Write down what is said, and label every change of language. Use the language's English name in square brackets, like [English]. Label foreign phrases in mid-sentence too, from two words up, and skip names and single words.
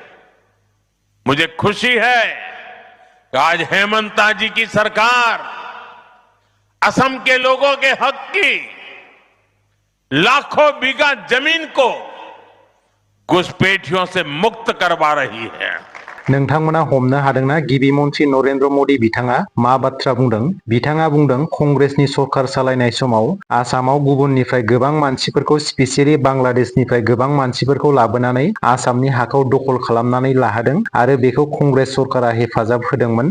[Hindi] मुझे खुशी है कि आज हेमंत जी की सरकार असम के लोगों के हक की लाखों बीघा जमीन को घुसपैठियों से मुक्त करवा रही है। [Bodo] नोंथांमोना हमनो हादोंना गिबि मन्त्रि नरेन्द्र मदि बिथाङा मा बाथ्रा बुंदों? बिथाङा बुंदों, कंग्रेसनि सरकार सालायनाय समाव आसामाव गुबुननिफ्राय गोबां मानसिफोरखौ, स्पेसियेलि बांलादेशनिफ्राय गोबां मानसिफोरखौ लाबोनानै आसामनि हाखौ दखल खालामनानै लाहोदों आरो बेखौ कंग्रेस सरकारा हेफाजाब होदोंमोन।